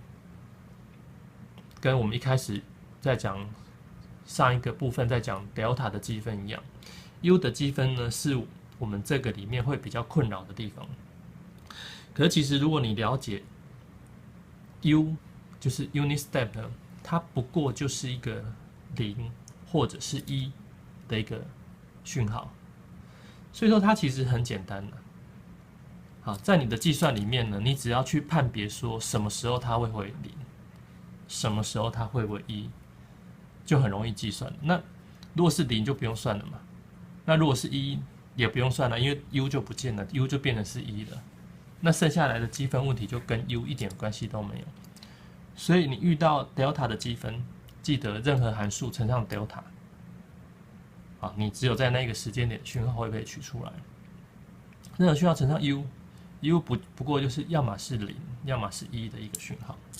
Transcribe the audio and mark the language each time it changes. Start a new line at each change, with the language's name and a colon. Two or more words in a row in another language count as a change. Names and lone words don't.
Chinese: 跟我們一開始在講上一個部分在講 delta 的積分一樣 ，u 的積分呢是我們這個裡面會比較困擾的地方。可是其實如果你了解 u 就是
English: unit step
Chinese: 呢，它不過就是一個0或者是1的一個訊號，所以說它其實很簡單的。好，在你的計算裡面呢，你只要去判別說什麼時候它會回0。什麼時候它會為1，就很容易計算。那如果是0就不用算了嘛。那如果是1也不用算了，因為 u 就不見了 ，u 就變成是1了。那剩下來的積分問題就跟 u 一點關係都沒有。所以你遇到 delta 的積分，記得任何函數乘上 delta， 啊，你只有在那個時間點訊號會被取出來。任何訊號乘上 u 不過就是要麼是0，要麼是1的一個訊號。